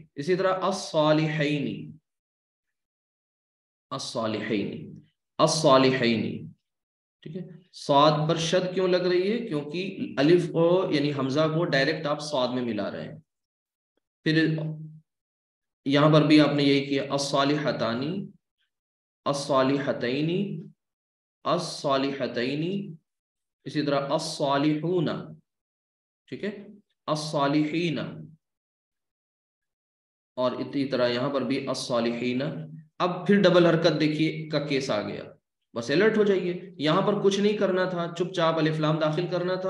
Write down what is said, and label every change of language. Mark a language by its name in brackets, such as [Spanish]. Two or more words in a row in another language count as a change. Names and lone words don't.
[Urdu] اسی طرح [Arabic] الصالحین، الصالحین، الصالحین، [Urdu] ٹھیک ہے. صاد پر شد کیوں لگ رہی ہے؟ کیونکہ الف کو یعنی حمزہ کو ڈائریکٹ آپ صاد میں ملا رہے ہیں. پھر یہاں پر بھی آپ نے یہی کیا، [Arabic] الصالحتانی، الصالحتین، الصالحتین. [Urdu] اسی طرح الصالحون، ٹھیک ہے، الصالحین. اور اسی طرح یہاں پر بھی الصالحین. اب پھر ڈبل حرکت دیکھیے کا کیس آ گیا، بس الرٹ ہو جائیے. یہاں پر کچھ نہیں کرنا تھا، چپ چاپ الف لام داخل کرنا تھا.